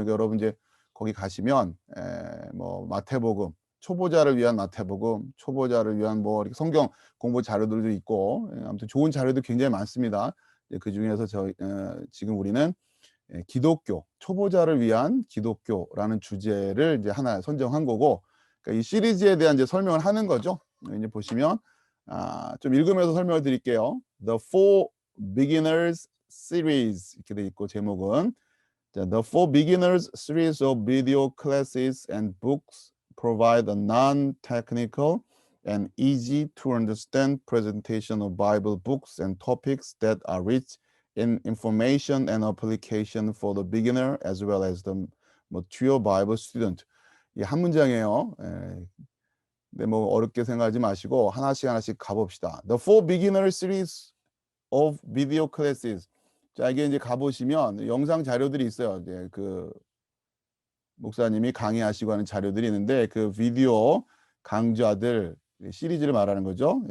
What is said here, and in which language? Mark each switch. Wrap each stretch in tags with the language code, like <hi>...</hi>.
<ko>그러니까 여러분 이제 거기 가시면 뭐 마태복음, 초보자를 위한 마태복음, 초보자를 위한 뭐 이렇게 성경 공부 자료들도 있고, 아무튼 좋은 자료도 굉장히 많습니다. 그 중에서 지금 우리는 기독교, 초보자를 위한 기독교라는 주제를 이제 하나 선정한 거고, 그러니까 이 시리즈에 대한 이제 설명을 하는 거죠. 이제 보시면 좀 읽으면서 설명을 드릴게요.</ko> <en>The Four Beginners Series</en> <ko>이렇게 돼 있고, 제목은</ko> <en>The Four Beginners Series of Video Classes and Books provide a non-technical and easy to understand presentation of Bible books and topics that are rich in information and application for the beginner as well as the mature Bible student.</en> <ko>이 한 문장이에요. 근데 뭐 어렵게 생각하지 마시고 하나씩 가봅시다.</ko> <en>The Four Beginner Series of Video Classes.</en> <ko>자, 이게 이제 가보시면 영상 자료들이 있어요. 이제 그 목사님이 강의하시고 하는 자료들이 있는데, 그 비디오 강좌들 시리즈를 말하는 거죠.</ko>